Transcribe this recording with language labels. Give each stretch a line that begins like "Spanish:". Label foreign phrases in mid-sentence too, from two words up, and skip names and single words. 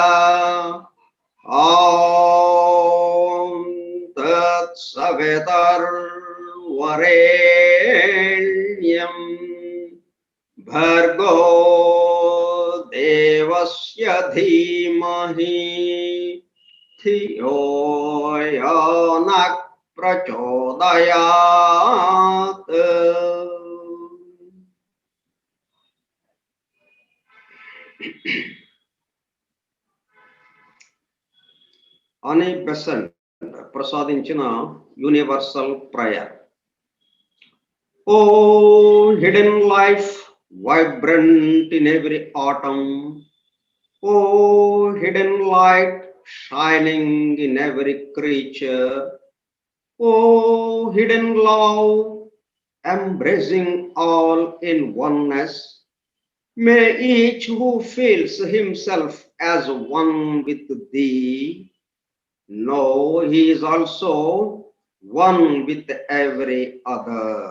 Sanskrit: ॐ तत्सवितुर्वरेण्यं भर्गो देवस्य धीमहि धियो यो नः प्रचोदयात्।
Telugu: అనే బెసెంట్ ప్రసాదించిన
English: universal prayer. O hidden life vibrant in every atom, O hidden light shining in every creature, O hidden love embracing all in oneness, may each who feels himself as one with Thee know he is also one with every other.